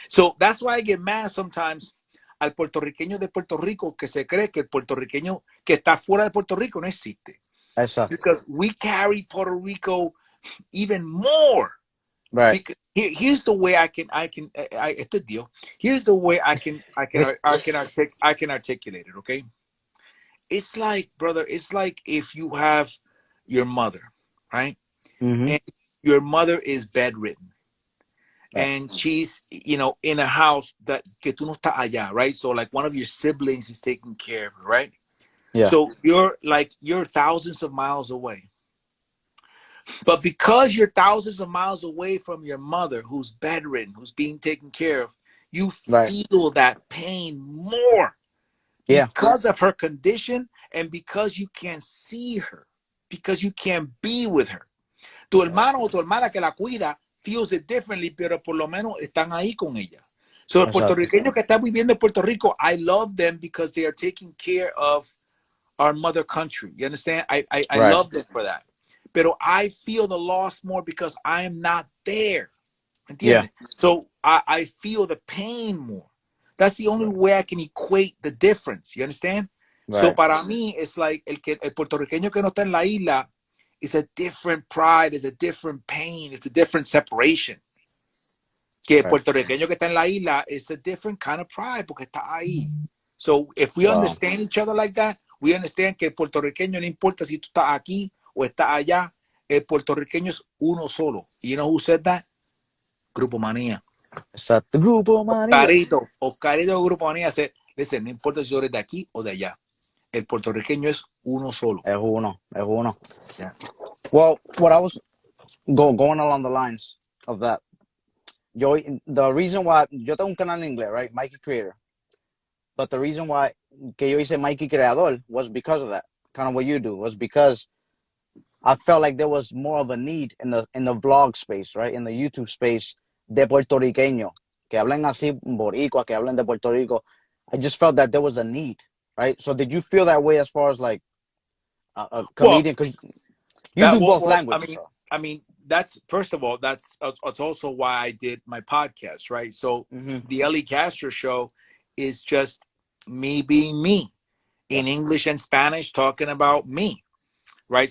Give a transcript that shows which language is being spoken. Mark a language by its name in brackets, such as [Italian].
[English] So that's why I get mad sometimes [Spanish] al puertorriqueño de Puerto Rico que se cree que el puertorriqueño que está fuera de Puerto Rico no existe. Exacto. [English] Because we carry Puerto Rico even more. Right. Because here's the way [Spanish] esto es Dios. [English] Here's the way I can articulate it, okay? It's like, brother, it's like if you have your mother, right? Mm-hmm. And your mother is bedridden. Right. And she's, you know, in a house that [Spanish] que tú no estás allá, [English] right? So like one of your siblings is taking care of her, right? Yeah. So you're thousands of miles away. But because you're thousands of miles away from your mother who's bedridden, who's being taken care of, you Right. feel that pain more Yeah. because of her condition and because you can't see her, because you can't be with her. [Spanish] Tu hermano o tu hermana que la cuida [English] feels it differently, [Spanish] pero por lo menos están ahí con ella. So el Exacto. puertorriqueño que está viviendo en Puerto Rico, [English] I love them because they are taking care of our mother country. You understand? I Right. love them for that. [Spanish] Pero [English] I feel the loss more because I am not there. [Spanish] ¿Entiendes? [English] Yeah. So I feel the pain more. That's the only way I can equate the difference. You understand? Right. So para mí, it's like [Spanish] el puertorriqueño que no está en la isla [English] is a different pride, it's a different pain, it's a different separation. [Spanish] Que el [English] Right. [Spanish] puertorriqueño que está en la isla [English] is a different kind of pride [Spanish] porque está ahí. [English] So if we Wow. understand each other like that, we understand [Spanish] que el puertorriqueño no importa si tú estás aquí o estás allá, el puertorriqueño es uno solo. [English] You know who said that? [Spanish] Grupo Manía. Exacto. Grupo Manía. Oscarito de Grupo Manía [English] said, listen, [Spanish] no importa si eres de aquí o de allá. El puertorriqueño es uno solo. Es uno. Es uno. [English] Yeah. Well, what I was going along the lines of that. The reason why [Spanish] yo tengo un canal en inglés, [English] right? MIKEYCREADOR. But the reason why [Spanish] que yo hice [English] MIKEYCREADOR was because of that. Kind of what you do was because I felt like there was more of a need in the vlog space, right? In the YouTube space de puertorriqueño, que hablen así boricua, que hablen de Puerto Rico. I just felt that there was a need, right? So did you feel that way as far as like a comedian? Because you do both languages. I mean, that's first of all, that's also why I did my podcast, right? So the Eli Castro show is just me being me in English and Spanish, talking about me, right?